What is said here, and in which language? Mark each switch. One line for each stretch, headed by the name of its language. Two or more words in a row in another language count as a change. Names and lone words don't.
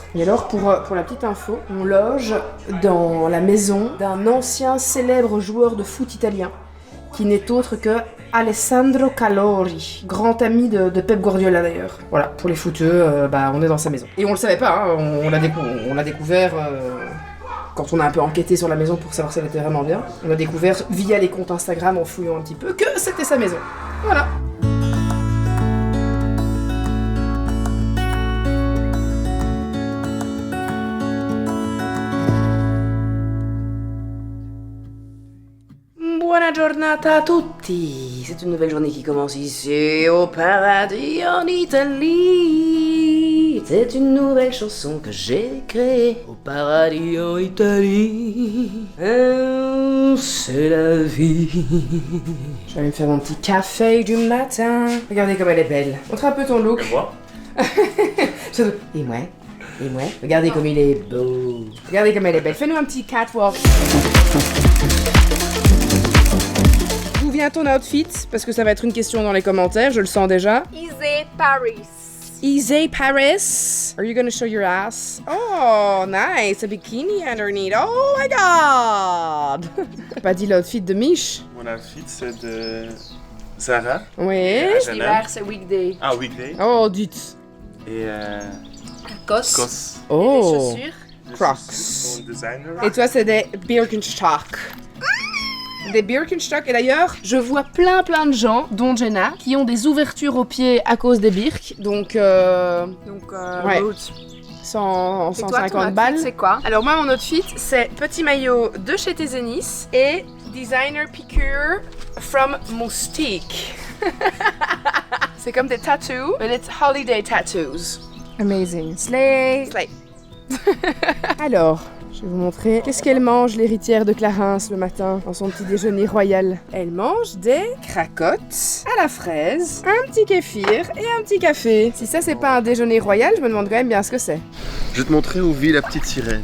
French: Et alors, pour la petite info, on loge dans la maison d'un ancien célèbre joueur de foot italien, qui n'est autre que Alessandro Calori, grand ami de Pep Guardiola d'ailleurs. Voilà, pour les footeux, on est dans sa maison. Et on le savait pas, hein, on l'a découvert quand on a un peu enquêté sur la maison pour savoir si elle était vraiment bien. On a découvert via les comptes Instagram en fouillant un petit peu que c'était sa maison. Voilà.
Italian: Buona giornata a tutti!
French: C'est une nouvelle journée qui commence ici au paradis en Italie. C'est une nouvelle chanson que j'ai créée au paradis en Italie. C'est la vie. Je vais aller me faire mon petit café du matin. Regardez comme elle est belle. Montre un peu ton look. Et moi? Et moi? Et moi? Regardez comme il est beau. Regardez comme elle est belle. Fais-nous un petit catwalk. D'où vient ton outfit? Parce que ça va être une question dans les commentaires, je le sens déjà. Easy Paris. Easy Paris.
English: Are you gonna show your ass? Oh, nice. A bikini underneath. Oh my god.
French: T'as pas dit l'outfit de Mich? Mon outfit, c'est de Zara. Oui. H&M. c'est weekday. Ah, weekday. Oh, dites. Et Cos. Cos. Oh. Chaussures. Les Crocs. chaussures sont designer. Et toi, c'est des Birkenstock. Des Birkenstock. Et d'ailleurs, je vois plein de gens, dont Jenna, qui ont des ouvertures aux pieds à cause des Birk. Donc, ouais. Boots. 100, Et toi, ton 150 outfit, balles. c'est quoi? Alors moi, mon outfit, c'est petit maillot de chez Tezenis et designer piqûre from Moustique. C'est comme des tattoos,
English: but it's holiday tattoos. Amazing. Slay. Slay.
French: Alors, je vais vous montrer qu'est-ce qu'elle mange, l'héritière de Clarence, le matin, dans son petit déjeuner royal. Elle mange des cracottes à la fraise, un petit kéfir et un petit café. Si ça, c'est pas un déjeuner royal, je me demande quand même bien ce que c'est. Je vais te montrer où vit la petite sirène.